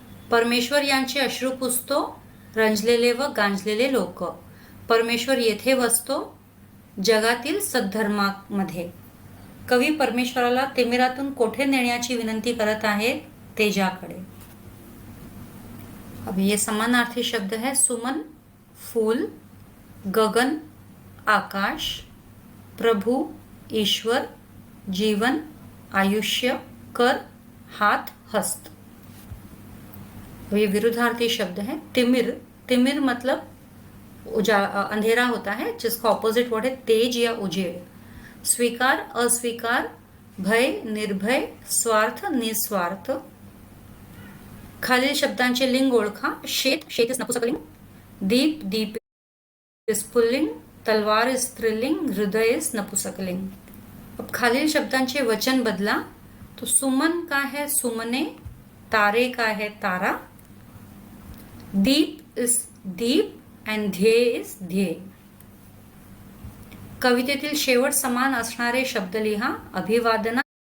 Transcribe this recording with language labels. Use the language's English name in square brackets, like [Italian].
[Marathi] परमेश्वर यांचे अश्रू पुसतो रंजलेले व गांजलेले लोक. परमेश्वर येथे वसतो जगातील सद्धर्मामध्ये. कवी परमेश्वराला तिमिरातून कोठे नेण्याची विनंती करत आहेत? तेजाकडे. [Hindi] अब ये समानार्थी शब्द है. सुमन फूल, गगन आकाश, प्रभु ईश्वर, जीवन आयुष्य, कर हाथ हस्त. ये विरुद्धार्थी शब्द है. तिमिर, तिमिर मतलब अंधेरा होता है जिसका ऑपोजिट वर्ड है तेज या उजेड़. स्वीकार अस्वीकार, भय निर्भय, स्वार्थ निस्वार्थ. [Marathi] खालील शब्दांचे लिंग ओळखा. शेत, शेत इज नपुंसकलिंग. दीप, दीप इज पुल्लिंग. तलवार इज स्त्रीलिंग. हृदय इज नपुंसकलिंग. अब खालील शब्दांचे वचन बदला. [Hindi] तो सुमन का है सुमने, तारे का है तारा, दीप इज दीप and ध्येय इज ध्येय. [Marathi] कवितेतील शेवट समान असणारे शब्द लिहा. अभिवादना,